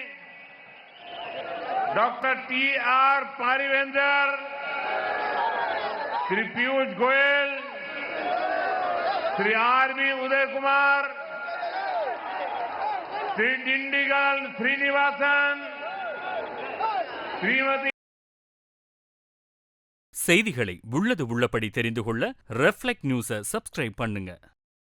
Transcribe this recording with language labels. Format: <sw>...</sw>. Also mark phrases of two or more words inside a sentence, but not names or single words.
<hi>डॉक्टर टी आर पारिवेंदर, श्री पीयूष गोयल, श्री आर बी उदय कुमार, श्री डिंडिगल श्रीनिवासन, श्रीमती.</hi> <ta>செய்திகளை உள்ளது உள்ளபடி தெரிந்து கொள்ள ரெஃப்ளெக்ட் நியூஸை சப்ஸ்கிரைப் பண்ணுங்க.</ta>